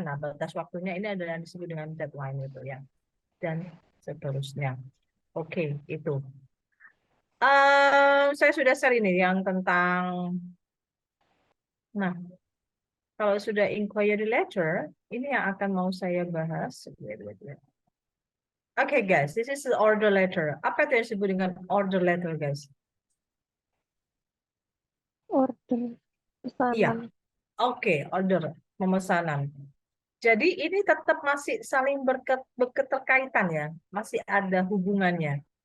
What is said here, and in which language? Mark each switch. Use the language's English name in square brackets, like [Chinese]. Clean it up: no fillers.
[Indonesian] Nah, batas waktunya ini adalah yang disebut dengan deadline itu ya. Dan seterusnya. Oke, itu. Saya sudah share ini yang tentang, nah, kalau sudah inquiry letter, ini yang akan mau saya bahas. [English] Wait. Oke, guys, this is the order letter. [Indonesian] Apa itu yang disebut dengan order letter, guys? [English] Order [Indonesian] Iya, pesanan. oke, order pemesanan. Jadi ini tetap masih saling berketerkaitan ya, masih ada hubungannya.